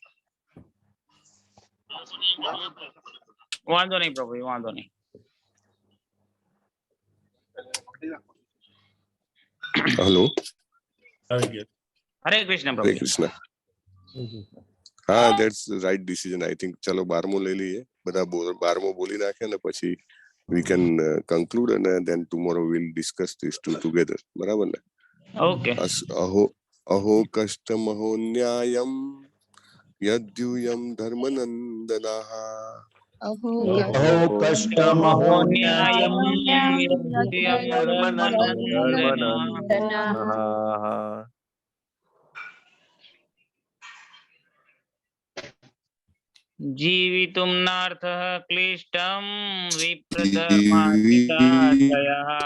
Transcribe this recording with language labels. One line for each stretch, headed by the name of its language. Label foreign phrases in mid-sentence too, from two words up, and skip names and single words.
Gujarati: વાંધો નહીં પ્રભુજી, વાંધો નહીં. હેલો. હરે કૃષ્ણ હરે કૃષ્ણ. હા,
English: that's right decision I think.
Gujarati: ચલો 12મો લઈ લઈએ. બધા 12મો બોલી નાખે ને પછી
English: we can conclude and then tomorrow we'll discuss these two together.
Gujarati: બરાબર ને? ઓકે.
Sanskrit: अहो कष्टमहो न्यायम् यद्युयम् धर्मनन्दनः. अहो कष्टमहो न्यायम् जीवितुं नार्थः क्लिष्टं विप्रधर्मार्थिताशयः.